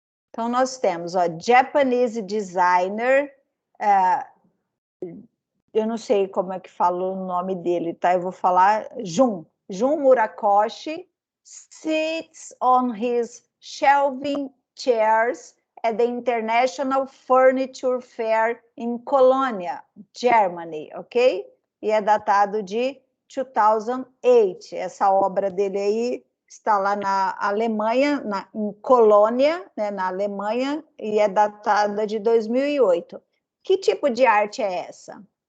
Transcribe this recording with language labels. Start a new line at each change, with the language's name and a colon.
Portuguese: Então, nós temos, ó,
English: Japanese designer,
Portuguese: eu não sei como é que fala o nome dele, tá? Eu vou falar
English: Jun Murakoshi sits on his shelving chairs at the International Furniture Fair in Colonia, Germany, ok?
Portuguese: E é datado de 2008. Essa obra dele aí está lá na Alemanha, em Colônia, né, na Alemanha, e é datada de 2008. Que tipo de arte é essa?